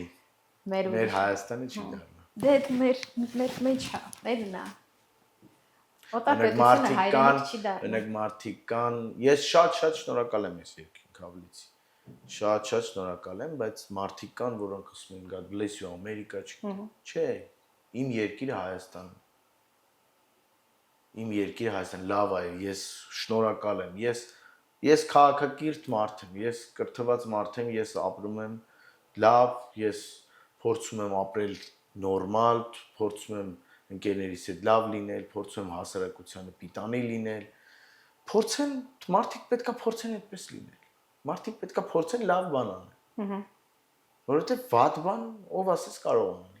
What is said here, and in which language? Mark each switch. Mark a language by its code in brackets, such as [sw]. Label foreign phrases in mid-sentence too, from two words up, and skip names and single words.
[hy] Մեր մեր Հայաստանը չի դառնա։ Դե մեր մեջ է, մերն է։ Օրինակ Օտարպետությունը հայրենիք չի դառնում։ օրինակ մարդիկ կան, ես շատ շնորհակալ եմ այս երկին Քավլիցի։ Շատ շնորհակալ եմ, բայց մարդիկ կան, որոնք ասում են [en] God bless you [hy] Ամերիկա չէ, իմ երկիրը Հայաստանն է։ Իմ երկիրը Հայաստան լավ է, ես շնորհակալ եմ։ Ես քաղաքակիրթ մարդ եմ, ես կրթված մարդ եմ, ես ապրում եմ լավ, ես փորձում եմ ապրել նորմալ, փորձում եմ ընկերներիս հետ լավ լինել, փորձում եմ հասարակությանը պիտանի լինել։ Փորձեն, մարդիկ պետքա փորձեն այդպես լինել։ Մարդիկ պետքա փորձեն լավ բան անել։ Որովհետև վատ բան ով ասես կարող անի։